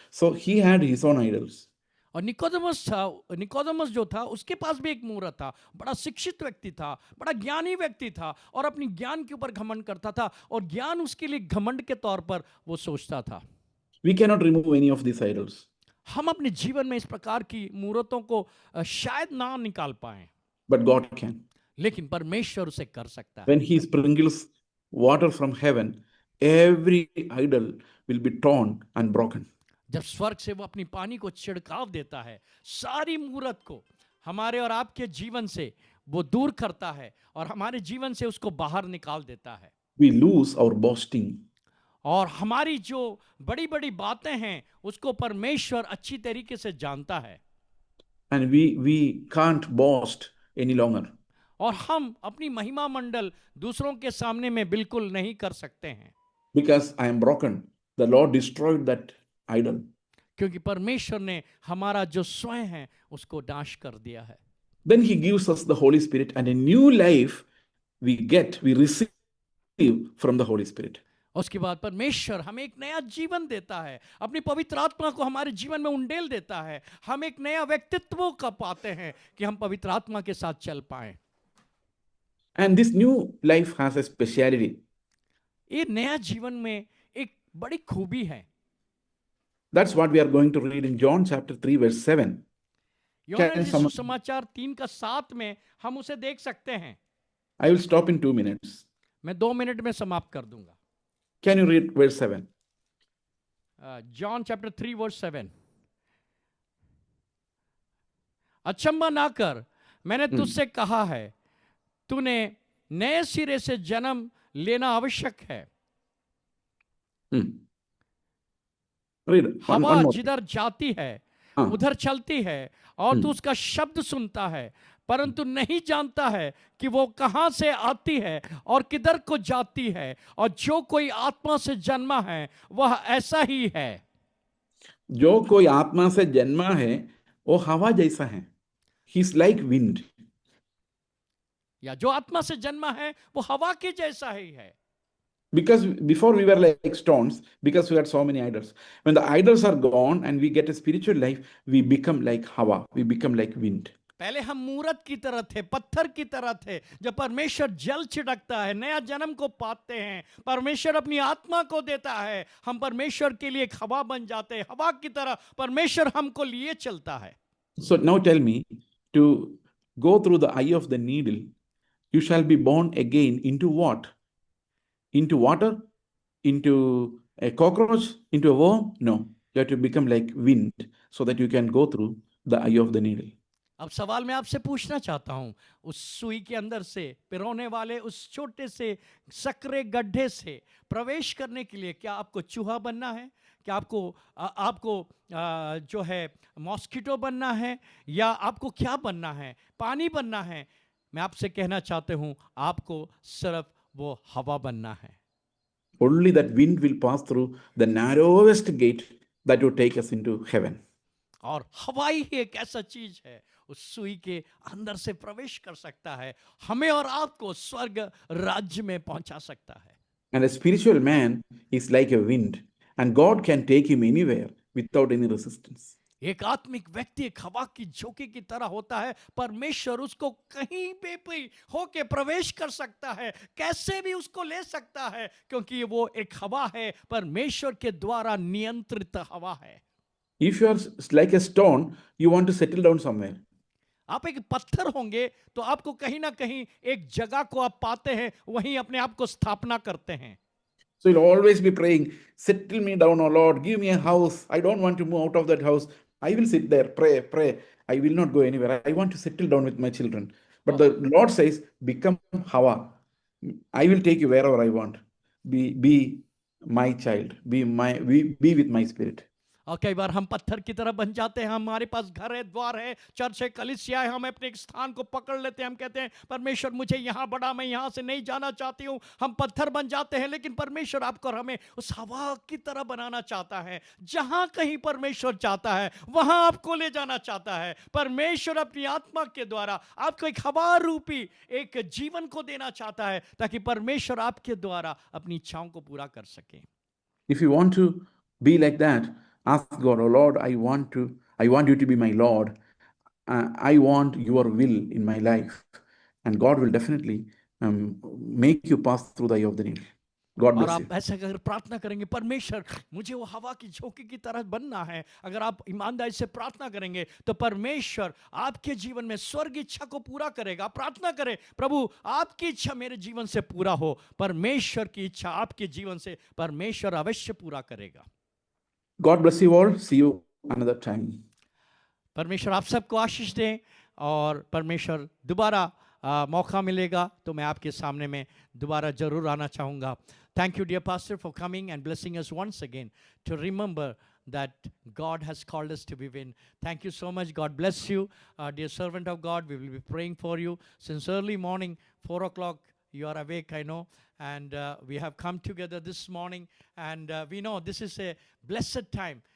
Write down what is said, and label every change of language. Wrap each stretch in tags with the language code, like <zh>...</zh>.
<en>So he had his own idols.</en> <hi>और Nicodemus जो था उसके पास भी एक मूरत था, बड़ा शिक्षित व्यक्ति था, बड़ा ज्ञानी व्यक्ति था, और अपनी ज्ञान के ऊपर घमंड करता था, और ज्ञान उसके लिए घमंड के तौर पर वो सोचता था।</hi> <en>We cannot remove any of these idols.</en> <hi>हम अपने जीवन में इस प्रकार की मूरतों को शायद ना निकाल पाएं,</hi> <en>But God can.</en> <hi>लेकिन परमेश्वर उसे कर सकता है।</hi> <en>When he sprinkles water from heaven, every idol will be torn and broken.</en> <hi>जब स्वर्ग से वो अपनी पानी को छिड़काव देता है, सारी मूरत को हमारे और आपके जीवन से वो दूर करता है, और हमारे जीवन से उसको बाहर निकाल देता है।</hi> <en>We lose our boasting.</en> <hi>और हमारी जो बड़ी बड़ी बातें हैं उसको परमेश्वर अच्छी तरीके से जानता है,</hi> <en>And we can't boast any longer.</en> <hi>और हम अपनी महिमा मंडल दूसरों के सामने में बिल्कुल नहीं कर सकते हैं,</hi> <en>Because I am broken. The Lord destroyed that idol.</en> <hi>क्योंकि परमेश्वर ने हमारा जो स्वयं है उसको नाश कर दिया है।</hi> <en>Then he gives us the Holy Spirit, and a new life we receive from the Holy Spirit.</en> <hi>उसके बाद परमेश्वर हमें एक नया जीवन देता है, अपनी पवित्र आत्मा को हमारे जीवन में उंडेल देता है, हम एक नया व्यक्तित्व का पाते हैं कि हम पवित्र आत्मा के साथ चल पाएं।</hi> <en>And this new life has a speciality.</en> <hi>ये नया जीवन में एक बड़ी खूबी है।</hi> <en>That's what we are going to read in John chapter 3 verse 7.</en> <hi>यूहन्ना सुसमाचार 3:7 में हम उसे देख सकते हैं।</hi> <en>I will stop in 2 minutes.</en> <hi>मैं 2 मिनट में समाप्त कर दूंगा।</hi> <en>Can you read verse 7? John chapter 3 verse 7।</en> <hi>अचंभा ना कर, मैंने तुझसे कहा है, तूने नए सिरे से जन्म लेना आवश्यक है।</hi> <en>Read. One</en> <hi>हवा</hi> <en>more.</en> <hi>जिधर जाती है हाँ. उधर चलती है, और तू उसका शब्द सुनता है, परंतु नहीं जानता है कि वो कहां से आती है और किधर को जाती है। और जो कोई आत्मा से जन्मा है वह ऐसा ही है। जो कोई आत्मा से जन्मा है वो हवा जैसा है।</hi> <en>He is like wind.</en> <hi>या जो आत्मा से जन्मा है वो हवा के जैसा ही है।</hi> <en>Because before we were like stones, because we had so many idols. When the idols are gone and we get a spiritual life, we become like hawa, we become like wind.</en> <hi>पहले हम मूरत की तरह थे, पत्थर की तरह थे। जब परमेश्वर जल छिड़कता है, नया जन्म को पाते हैं, परमेश्वर अपनी आत्मा को देता है, हम परमेश्वर के लिए एक हवा बन जाते हैं। हवा की तरह परमेश्वर हमको लिए चलता है।</hi> <en>So now tell me, to go through the eye of the needle, you shall be born again into what? Into water? Into a cockroach? Into a worm? No. You have to become like wind so that you can go through the eye of the needle.</en> <hi>अब सवाल मैं आपसे पूछना चाहता हूं, उस सुई के अंदर से पिरोने वाले उस छोटे से सकरे गड्ढे से प्रवेश करने के लिए क्या आपको चूहा बनना है? क्या आपको जो है मॉस्किटो बनना है, या आपको क्या बनना है? पानी बनना है? मैं आपसे कहना चाहता हूं, आपको सिर्फ वो हवा बनना है।</hi> <en>Only that wind will pass through the narrowest gate that will take us into heaven.</en> <hi>और हवा ही एक ऐसा चीज है, उस सुई के अंदर से प्रवेश कर सकता है, हमें और आपको स्वर्ग राज्य में पहुंचा सकता है।</hi> <en>And a spiritual man is like a wind, and God can take him anywhere without any resistance.</en> <hi>एक आत्मिक व्यक्ति एक हवा की झोंके की तरह होता है, परमेश्वर उसको कहीं पे भी होके प्रवेश कर सकता है, कैसे भी उसको ले सकता है, क्योंकि वो एक हवा है, परमेश्वर के द्वारा नियंत्रित हवा है।</hi> <en>If you are like a stone, you want to settle down somewhere.</en> <hi>आप एक पत्थर होंगे तो आपको कहीं ना कहीं एक जगह को आप पाते हैं, वहीं अपने आप को स्थापना करते हैं।</hi> <en>So you'll always be praying, settle me down, oh Lord, give me a house. I don't want to move out of that house. I will sit there, pray. I will not go anywhere. I want to settle down with my children. But the Lord says, become Hawa. I will take you wherever I want. Be my child. Be with my spirit.</en> <hi>और कई बार हम पत्थर की तरह बन जाते हैं, हमारे पास घर है, द्वार है, चर्च है, कलीसिया है, हम अपने एक स्थान को पकड़ लेते हैं, हम कहते हैं परमेश्वर मुझे यहाँ बड़ा, मैं यहाँ से नहीं जाना चाहती हूँ, हम पत्थर बन जाते हैं। लेकिन परमेश्वर आपको और हमें उस हवा की तरह बनाना चाहता है, जहाँ कहीं परमेश्वर चाहता है वहाँ आपको ले जाना चाहता है। परमेश्वर अपनी आत्मा के द्वारा आपको एक हवा रूपी एक जीवन को देना चाहता है, ताकि परमेश्वर आपके द्वारा अपनी इच्छाओं को पूरा कर सके।</hi> <en>If you want to be like that, ask God, oh Lord, I want you to be my Lord. I want your will in my life. And God will definitely make you pass through the eye of the needle. God</en> <hi>और</hi> <en>bless you.</en> <hi>आप ऐसा अगर प्रार्थना करेंगे, परमेश्वर मुझे वो हवा की झोंके की तरह बनना है, अगर आप ईमानदारी से प्रार्थना करेंगे तो परमेश्वर आपके जीवन में स्वर्ग इच्छा को पूरा करेगा। प्रार्थना करें, प्रभु आपकी इच्छा मेरे जीवन से पूरा हो। परमेश्वर की इच्छा आपके जीवन से परमेश्वर अवश्य पूरा करेगा।</hi> <en>God bless you all. See you another time.</en> <hi>परमेश्वर आप सबको आशीष दें, और परमेश्वर दोबारा मौका मिलेगा तो मैं आपके सामने में दोबारा जरूर आना चाहूँगा।</hi> <en>Thank you, dear pastor, for coming and blessing us once again to remember that God has called us to be win. Thank you so much. God bless you, dear servant of God. We will be praying for you since early morning, 4 o'clock. You are awake, I know, and we have come together this morning, and we know this is a blessed time.</en>